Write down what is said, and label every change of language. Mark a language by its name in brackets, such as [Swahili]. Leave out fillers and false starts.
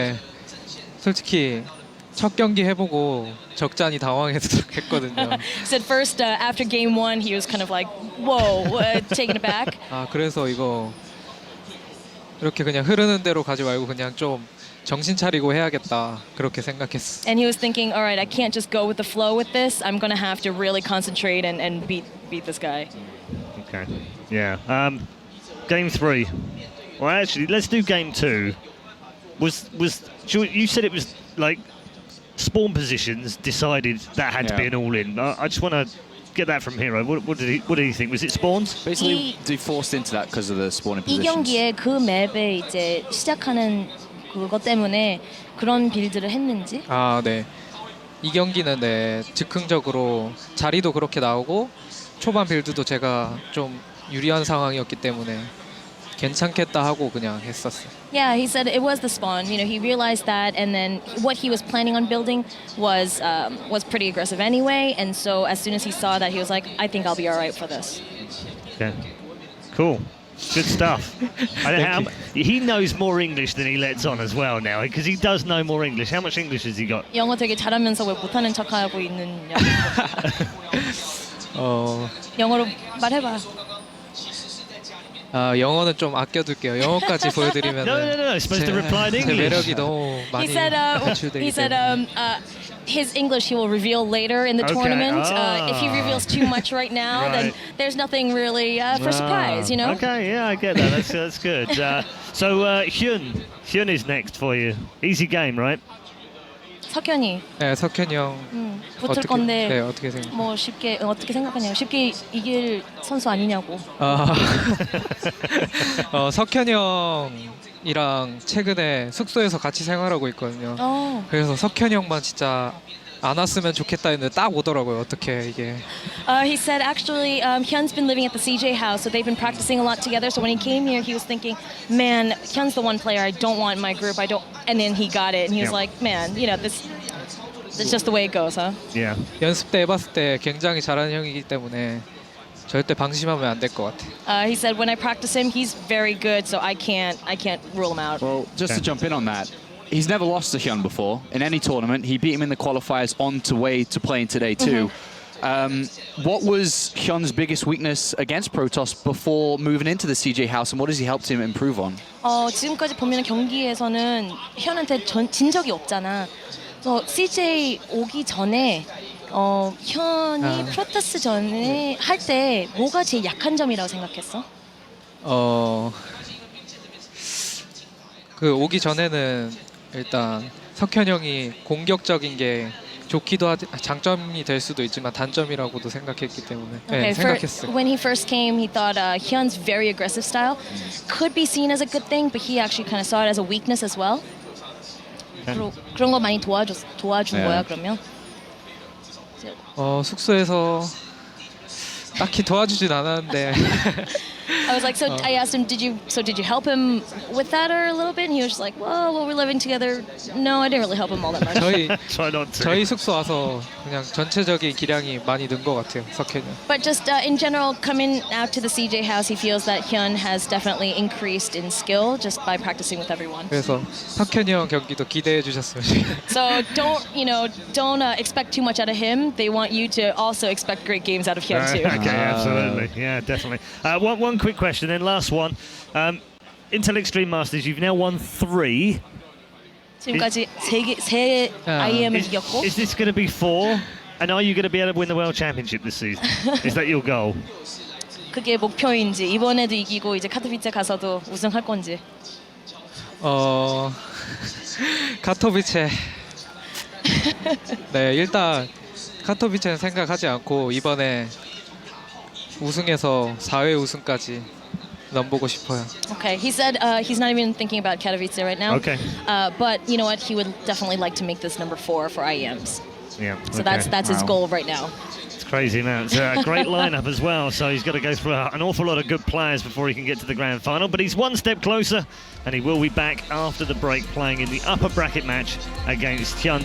[Korean] 네, 솔직히 첫 경기 해보고 적잖이 당황했거든요. [English] Said first after game 1 he was kind of like, whoa, taken aback. [Korean] 아, 그래서 이거 이렇게 그냥 흐르는 대로 가지 말고 그냥 좀 정신 차리고 해야겠다, 그렇게 생각했어. [English] And he was thinking, all right, I can't just go with the flow with this. I'm going to have to really concentrate and beat this guy. Okay. Yeah. Game 3. Well, actually, let's do game 2. You said it was like spawn positions decided that had to be an all-in. I just want to get that from herO. What did he think? Was it spawns? Basically, they forced into that because of the spawning [Korean] 이 [English] positions. [Korean] 경기에 그 맵에 이제 시작하는 그것 때문에 그런 빌드를 했는지? 아, 네. 이 경기는 네, 즉흥적으로 자리도 그렇게 나오고 초반 빌드도 제가 좀 유리한 상황이었기 때문에 괜찮겠다 하고 그냥 했었어요. [English] Yeah, he said it was the spawn. You know, he realized that, and then what he was planning on building was pretty aggressive anyway. And so as soon as he saw that, he was like, I think I'll be all right for this. Yeah. Cool. Good stuff. He knows more English than he lets on as well now, because he does know more English. How much English has he got? [Korean] 영어 되게 잘하면서 왜 못하는 척하고 있느냐. 영어로 말해봐. 영어는 좀 아껴둘게요. 영어까지 보여드리면 [English] No. Supposed to reply in [Korean] 제 [English] English. [Korean] 매력이 너무 많이 [English] He said his English he will reveal later in the tournament. If he reveals too much right now, then there's nothing really for surprise, you know? Okay, yeah, I get that. That's good. So Hyun is next for you. Easy game, right? [Korean] 석현이. 네, 석현이 형 붙을 건데 네, 어떻게 생각해요? 뭐 쉽게 어떻게 생각하냐고. 쉽게 이길 선수 아니냐고. 석현이 형이랑 최근에 숙소에서 같이 생활하고 있거든요. 그래서 석현이 형만 진짜 안 왔으면 좋겠다 했는데 딱 오더라고요. 어떻게 이게? [English] He said actually Hyun's been living at the CJ house, so they've been practicing a lot together. So when he came here, he was thinking, man, Hyun's the one player I don't want in my group. And then he got it, and he was like, man, you know, this is just the way it goes, huh? Yeah. [Korean] 연습 때 해봤을 때 굉장히 잘하는 형이기 때문에 절대 방심하면 안 될 것 같아. [English] He said when I practice him, he's very good, so I can't rule him out. Well, just to jump in on that, he's never lost to Hyun before in any tournament. He beat him in the qualifiers on to way to playing today too. What was Hyun's biggest weakness against Protoss before moving into the CJ house, and what has he helped him improve on? [Korean] 지금까지 보면 경기에서는 현한테 진 적이 없잖아. 그래서 CJ 오기 전에 현이 프로토스 전에 할 때 뭐가 제일 약한 점이라고 생각했어? 그 오기 전에는 일단 석현 형이 공격적인 게 좋기도 장점이 될 수도 있지만 단점이라고도 생각했기 때문에 네, 생각했어요. [English] When he first came, he thought Hyun's very aggressive style could be seen as a good thing, but he actually kind of saw it as a weakness as well. [Korean] 그런 거 많이 도와준 거야 그러면? 숙소에서 딱히 도와주진 않았는데 [English] I was like, so I asked him, did you help him with that or a little bit? And he was just like, well, we're living together. No, I didn't really help him all that much. Try not to. [Korean] 저희 숙소 와서 그냥 전체적인 기량이 많이 는 것 같아요, 석현이. [English] But just in general, coming out to the CJ house, he feels that Hyun has definitely increased in skill just by practicing with everyone. [Korean] 그래서 석현이 형 경기도 기대해 주셨으면 좋겠어요. [English] So don't expect too much out of him. They want you to also expect great games out of Hyun too. Okay, absolutely. Yeah, definitely. One quick question, then last one. Intel Extreme Masters, you've now won 3. [Korean] 지금까지 세 IEM을 이겼고. [English] Is this going to be 4? And are you going to be able to win the World Championship this season? Is that your goal? [Korean] 그게 목표인지 이번에도 이기고 이제 카토비체 가서도 우승할 건지. 카토비체. 네, 일단 카토비체는 생각하지 않고 이번에 우승해서 4회 우승까지 넘보고 싶어요. [English] Okay, he said he's not even thinking about Katowice right now. Okay. But you know what? He would definitely like to make this number 4 for IEMs. Yeah. So that's his goal right now. It's crazy, man. It's a great lineup as well. So he's got to go through an awful lot of good players before he can get to the grand final. But he's one step closer, and he will be back after the break playing in the upper bracket match against Hyun.